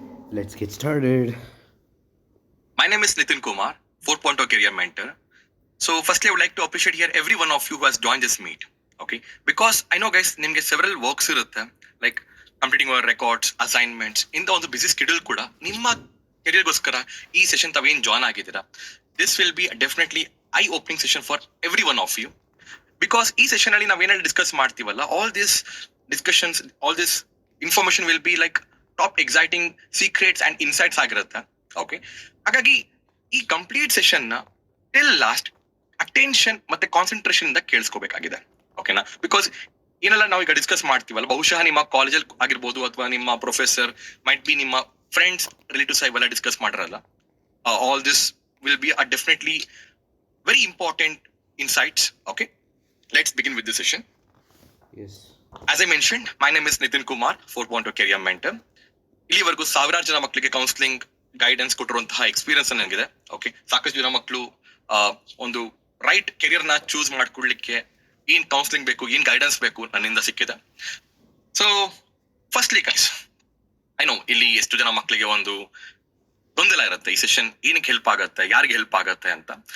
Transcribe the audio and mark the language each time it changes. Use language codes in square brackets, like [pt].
[en] Let's get started. My name is Nitin Kumar, 4.0 career mentor. So, firstly, I would like to appreciate here every one of you who has joined this meet. Okay, because I know, guys, [kn] ನಿಮಗೆ [en] several works [kn] ಇರುತ್ತೆ, [en] like completing your records, assignments. [kn] ಇಂಥ ಒಂದು busy schedule ಕೂಡ ನಿಮ್ಮ ಕೆರಿಯರ್ಗೋಸ್ಕರ ಈ session ತಾವೇನು join ಆಗಿದ್ದೀರಾ. [en] This will be definitely eye-opening session for every one of you. Because [kn] ಈ ಸೆಷನ್ ಅಲ್ಲಿ ನಾವೇನೆಲ್ಲ ಡಿಸ್ಕಸ್ ಮಾಡ್ತೀವಲ್ಲ, [en] all these discussions, all this information will be like top exciting secrets and insights [kn] ಆಗಿರುತ್ತೆ. Okay, ಹಾಗಾಗಿ ಈ complete session ನ till last attention ಮತ್ತೆ concentration ಇಂದ ಕೇಳಿಸ್ಕೋಬೇಕಾಗಿದೆ. ಓಕೆನಾ? ಬಿಕಾಸ್ ಏನೆಲ್ಲ ನಾವು ಈಗ ಡಿಸ್ಕಸ್ ಮಾಡ್ತೀವಲ್ಲ, ಬಹುಶಃ ನಿಮ್ಮ ಕಾಲೇಜಲ್ಲಿ ಆಗಿರ್ಬೋದು ಅಥವಾ ನಿಮ್ಮ ಪ್ರೊಫೆಸರ್ ಮೈಟ್ ಬಿ ನಿಮ್ಮ ಫ್ರೆಂಡ್ಸ್ ರಿಲೇಟಿವ್ಸ್ ಇವೆಲ್ಲ ಡಿಸ್ಕಸ್ ಮಾಡಿರಲ್ಲ. [en] All this will be definitely very important insights. Okay, let's begin with this session. Yes. As I mentioned, my name is Nitin Kumar, 4.0 career mentor. [kn] ಇಲ್ಲಿವರೆಗೂ ಸಾವಿರಾರು ಜನ ಮಕ್ಕಳಿಗೆ counselling guidance ಕೊಟ್ಟಿರುವಂತಹ experience ನನಗಿದೆ. Okay, ಸಾಕಷ್ಟು ಜನ ಮಕ್ಕಳು ಒಂದು ರೈಟ್ ಕೆರಿಯರ್ ನ ಚೂಸ್ ಮಾಡ್ಕೊಳ್ಲಿಕ್ಕೆ ಏನ್ ಕೌನ್ಸಿಲಿಂಗ್ ಬೇಕು, ಏನ್ ಗೈಡೆನ್ಸ್ ಬೇಕು ನನ್ನಿಂದ ಸಿಕ್ಕಿದೆ. [en] so firstly guys, I know [kn] ಇಲ್ಲಿ ಎಷ್ಟು ಜನ ಮಕ್ಕಳಿಗೆ ಒಂದು ಗೊಂದಲ ಇರುತ್ತೆ, ಈ ಸೆಷನ್ ಏನಕ್ಕೆ ಹೆಲ್ಪ್ ಆಗತ್ತೆ, ಯಾರಿಗೆ ಹೆಲ್ಪ್ ಆಗತ್ತೆ ಅಂತ.